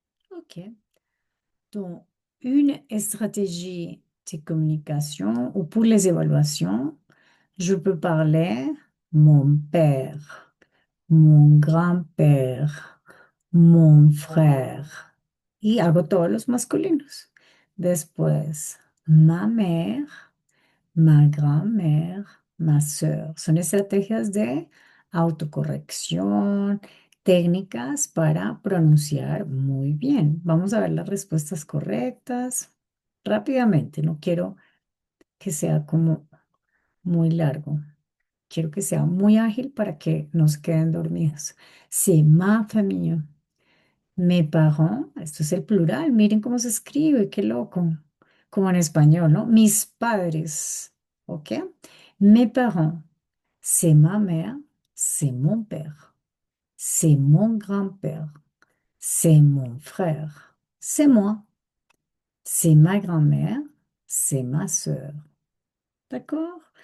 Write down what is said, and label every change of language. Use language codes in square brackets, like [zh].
[en] OK. [fr] Donc, une stratégie de communication ou pour les évaluations, je peux parler mon père, mon grand-père, mon frère. [es] Y hago todos los masculinos. Después, [fr] ma mère, ma grand-mère, ma sœur. [es] Son estrategias de autocorrección, técnicas para pronunciar muy bien. Vamos a ver las respuestas correctas rápidamente. No quiero que sea como muy largo. Quiero que sea muy ágil para que no se queden dormidos. [fr] C'est ma famille. Mes parents, [es] esto es el plural, miren cómo se escribe, qué loco. Como en español, ¿no? Mis padres, ¿ok? [fr] Mes parents, c'est ma mère, c'est mon père, c'est mon grand-père, C'est mon frère. C'est moi. C'est ma grand-mère. C'est ma sœur. D'accord?